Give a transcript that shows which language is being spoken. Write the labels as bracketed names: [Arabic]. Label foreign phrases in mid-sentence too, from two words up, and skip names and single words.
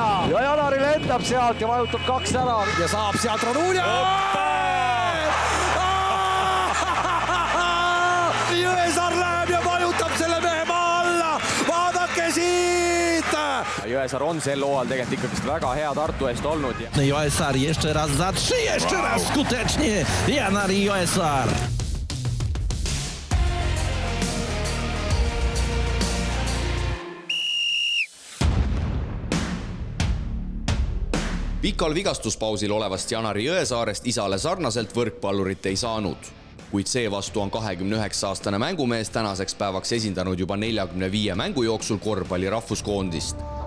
[Estonian] Ja Janari lendab sealt ja vajutab 2 ära. Ja saab sealt Ranulja! Jõesaar läheb ja vajutab selle mehe maa alla. Vaadake siit! Jõesaar on sel hooajal tegelikult ikkagist väga hea Tartu eest olnud. [Polish] Jõesaar jeszcze raz za 3, jeszcze raz skutecznie. [Estonian] Janari Jõesaar. Pikal vigastuspausil olevast Janari Jõesaarest isale sarnaselt võrkpallurit ei saanud, kuid seevastu on 29-aastane mängumees tänaseks päevaks esindanud juba 45 mängu jooksul korvpalli rahvuskoondist.